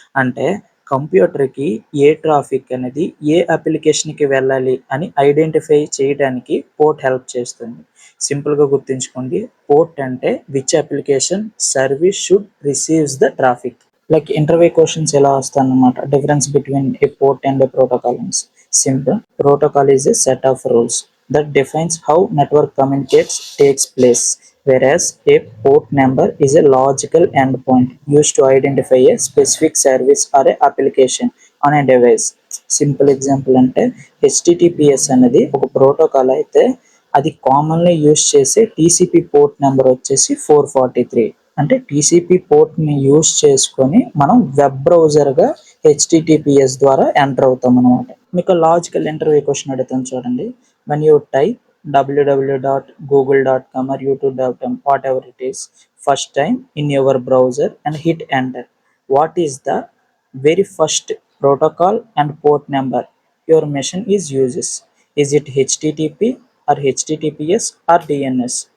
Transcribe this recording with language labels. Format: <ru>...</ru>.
<te>అంటే కంప్యూటర్కి ఏ ట్రాఫిక్ అనేది ఏ అప్లికేషన్కి వెళ్ళాలి అని ఐడెంటిఫై చేయడానికి పోర్ట్ హెల్ప్ చేస్తుంది. సింపుల్గా గుర్తుంచుకోండి,</te> <en>port</en> <te>అంటే</te> <en>Which application service should receives the traffic. Like interview questions</en> <te>ఎలా వస్తాయన్నమాట,</te> <en>Difference between a port and a protocol. Simple, protocol is a set of rules that defines how network communicates takes place, whereas a port number is a logical endpoint used to identify a specific service or a application on a device.</en> <te>Simple example అంటే HTTPS అనేది ఒక protocol అయితే అది commonly use చేసే TCP port number వచ్చేసి 443. అంటే TCP పోర్ట్ని use చేసుకొని మనం వెబ్ బ్రౌజర్గా హెచ్టిటిపిఎస్ ద్వారా ఎంటర్ అవుతాం అనమాట. మీకు లాజికల్ ఇంటర్వ్యూ క్వశ్చన్ అడుగుతాను చూడండి.</te> <en>when you type www.google.com or youtube.com, whatever it is, first time in your browser and hit enter, what is the very first protocol and port number your machine is it http or https or dns?</en>